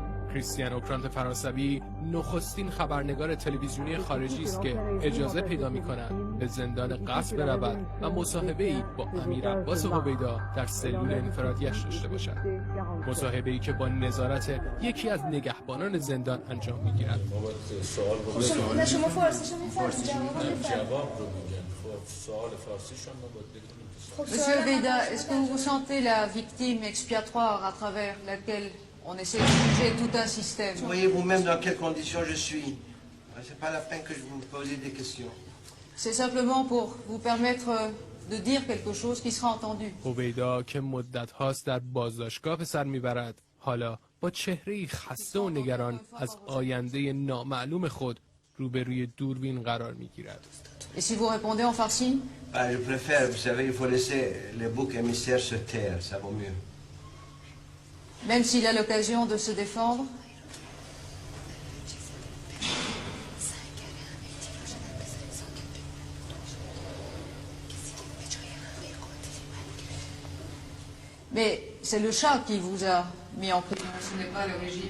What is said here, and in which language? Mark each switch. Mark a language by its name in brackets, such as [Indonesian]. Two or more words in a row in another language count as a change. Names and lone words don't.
[Persian] کریستیان اوکرانت فرانسوی نخستین خبرنگار تلویزیونی خارجی است که اجازه پیدا می‌کند به زندان قصد برود و مصاحبه‌ای با امیر عباس هویدا در سلول انفرادیش داشته باشد. مصاحبه‌ای که با نظارت یکی از نگهبانان زندان انجام می‌گیرد. [French] Monsieur Houveida, est-ce que vous vous sentez la victime expiatoire à travers laquelle on essaie de changer tout un système? Vous voyez vous-même dans quelles conditions je suis. C'est pas la peine que je vous pose des questions. C'est simplement pour vous permettre de dire quelque chose qui sera entendu. [Persian] هویدا که مدت هاست در بازداشتگاه به سر میبرد، حالا با چهره‌ای خسته و نگران از آینده نامعلوم خود روبروی دوربین قرار میگیرد. [French] Et si vous répondez en farci? Je préfère, vous savez, il faut laisser les boucs émissaires se taire, ça vaut mieux. Même s'il a l'occasion de se défendre? Mais c'est le chat qui vous a mis en prison, ce n'est pas le régime.